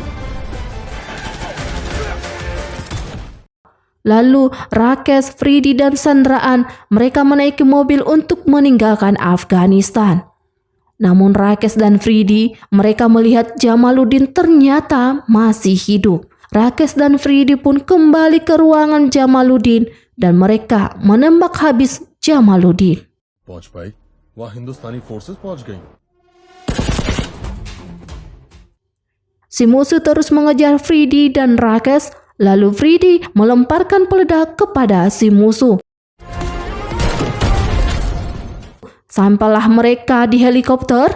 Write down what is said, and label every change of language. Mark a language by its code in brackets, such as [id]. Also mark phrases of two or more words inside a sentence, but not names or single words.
[id] Lalu Rakesh, Fridi dan sandraan mereka menaiki mobil untuk meninggalkan Afghanistan. Namun Rakesh dan Fridi mereka melihat Jamaluddin ternyata masih hidup. Rakesh dan Fridi pun kembali ke ruangan Jamaluddin dan mereka menembak habis Jamaluddin. [hi] पहुंच पाई वहां हिंदुस्तानी फोर्सेस पहुंच गई। [id] Si musuh terus mengejar Fridi dan Rakesh, lalu Fridi melemparkan peledak kepada si musuh. Sampailah mereka di helikopter.